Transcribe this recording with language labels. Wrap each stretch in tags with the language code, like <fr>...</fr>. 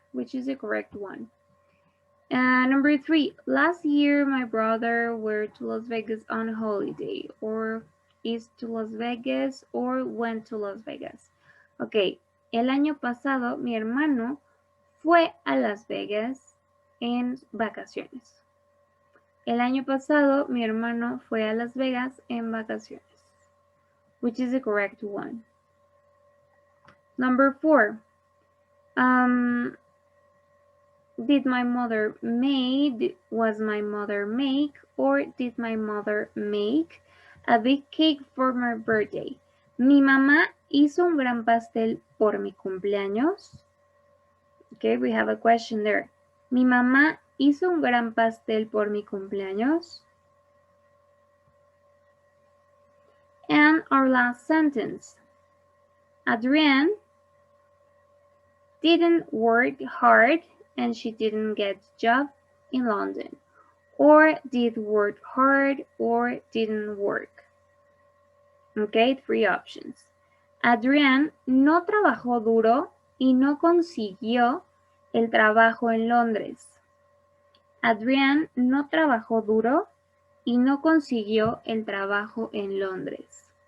<en>Which is the correct one? Number 3. Last year my brother went to Las Vegas on holiday. Or is to Las Vegas or went to Las Vegas.</en> <es>Ok, el año pasado mi hermano fue a Las Vegas en vacaciones. El año pasado mi hermano fue a Las Vegas en vacaciones.</es> <en>Which is the correct one? Number 4. Did my mother made, was my mother make, or did my mother make a big cake for my birthday?</en> <es>Mi mamá hizo un gran pastel por mi cumpleaños.</es> <en>Okay, we have a question there.</en> <es>Mi mamá hizo un gran pastel por mi cumpleaños.</es> <en>And our last sentence. Adrienne didn't work hard and she didn't get a job in London. Or did work hard or didn't work. Okay, 3 options.</en> <es>Adrienne no trabajó duro y no consiguió el trabajo en Londres. Adrienne no trabajó duro y no consiguió el trabajo en Londres.</es>